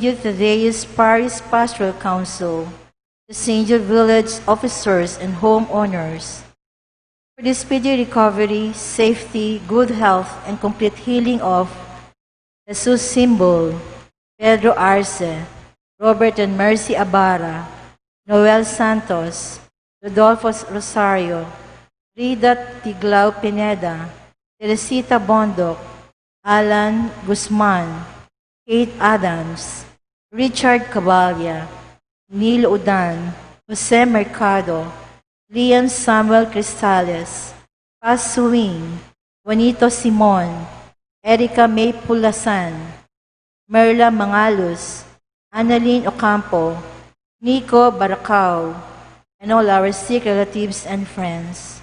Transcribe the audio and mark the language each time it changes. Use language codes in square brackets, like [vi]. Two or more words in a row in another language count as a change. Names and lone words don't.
[en] Jude Thaddeus Parish Pastoral Council, the St. Jude Village officers and homeowners, for the speedy recovery, safety, good health, and complete healing of Jesus Symbol, Pedro Arce, Robert and Mercy Abara, Noel Santos, Rodolfo Rosario, Rida Tiglao Pineda, Teresita Bondok, Alan Guzman, Kate Adams, Richard Cabalya, Neil Udan, Jose Mercado, Liam Samuel Cristales, Paz Suwing, Juanito Simon, Erica May Pulasan, Merla Mangalus, Annalyn Ocampo, Nico Baracao, and all our sick relatives and friends.